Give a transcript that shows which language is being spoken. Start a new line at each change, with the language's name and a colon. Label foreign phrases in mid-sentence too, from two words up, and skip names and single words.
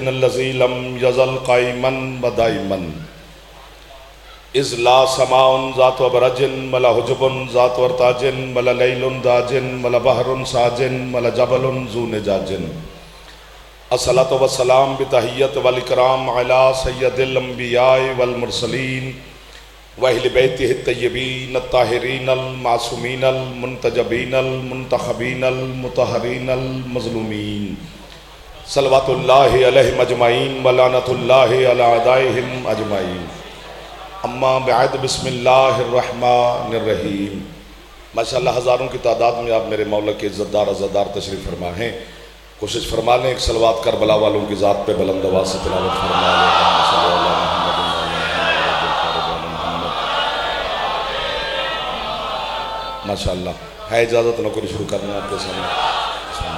Arabic: الذي لم يزل قائما ودائما إذ لا سماء ذات أبراج ولا حجب ذات أرتاج ولا ليل داج ولا بحر ساج ولا جبل ذو نجاج. الصلاة والسلام بالتحية والإكرام على سيد الأنبياء والمرسلين وأهل بيته الطيبين الطاهرين المعصومين المنتجبين المنتخبين المطهرين المظلومين صلوات الله عليهم أجمعين ولعنة الله على أعدائهم أجمعين. أما بعد بسم الله الرحمن الرحيم.
Urdu: ماشاءاللہ ہزاروں کی تعداد میں آپ میرے مولا کے عزت دار عزادار تشریف فرما ہیں. کوشش فرما لیں ایک صلوات کربلا والوں کی ذات پہ بلند آواز سے تلاوت فرما لیں. ماشاءاللہ ہے اجازت نوکری شروع کرنا آپ کے سامنے.